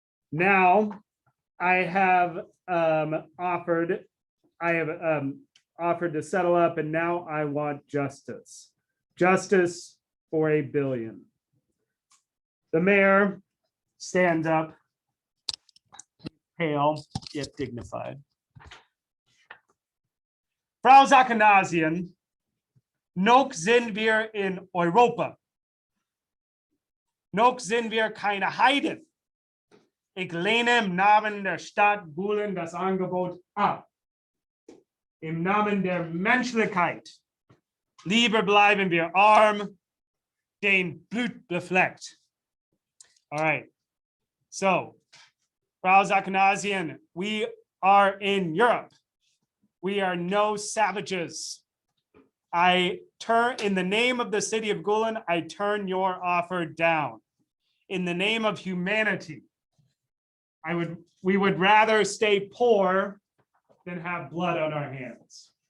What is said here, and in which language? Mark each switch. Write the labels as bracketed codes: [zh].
[en] Now I have offered to settle up, and now I want justice. Justice for 1 billion. The mayor stands up, pale yet dignified. [de] Frau Sakanasian, noch sind wir in Europa. Noch sind wir keine Heiden. Ich lehne im Namen der Stadt Buhlen das Angebot ab. Im Namen der Menschlichkeit. Lieber bleiben wir arm, den Blut befleckt. [en] All right. So, Frau Sakanasian, we are in Europe. We are no savages. I turn, in the name of the city of Gulen, I turn your offer down. In the name of humanity, we would rather stay poor than have blood on our hands.